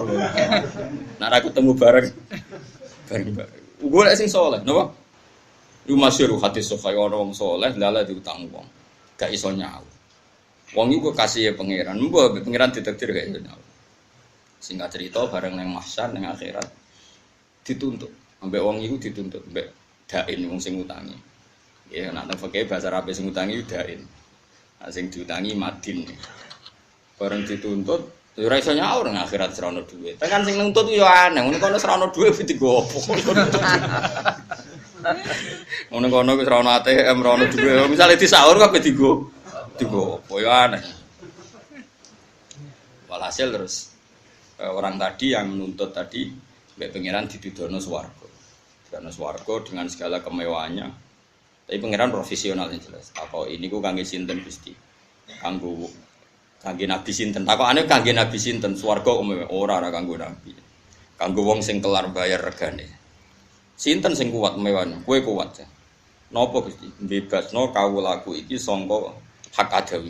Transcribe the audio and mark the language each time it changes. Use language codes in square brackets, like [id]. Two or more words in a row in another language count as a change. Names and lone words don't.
[jv] Nek ora ketemu bareng. Golek sing saleh, napa? Iku masyhur hadis sahih ana wong saleh lala diutang wong. Gak iso nyaur. Wong iku kasih pangeran, mbok pangeran ditakdir gak iso nyaur. Singkat cerita bareng nang mahsyar nang akhirat dituntut. Ambek wong iku dituntut mbek dain wong sing utangi. Ya nek nang fikih bahasa Arab sing utangi dain. Sing diutangi madin. Bareng dituntut, ora iso nyaur nang akhirat ora ono dhuwit. Tekan sing nuntut yo aneh, ngono kono ora ono dhuwit digo opo. Ngono kono wis ora ono ATM, ora ono dhuwit. Misale disaur kabeh digo opo yo aneh. [id] Walhasil terus orang tadi yang menuntut tadi [jv] mbek pangeran didudono swarga. Didudono swarga [id] dengan segala kemewahannya. Tapi pangeran profesional yang jelas. [jv] Takok ini ku kangge sinten Gusti? Kangge nabi sinten? Takokane kangge nabi sinten? Swarga ora kanggo nabi. Kanggo wong sing kelar bayar regane. Sinten sing kuat mewane? Kowe kuat. Napa Gusti? Bebasno kawulaku iki sangka hak adawi.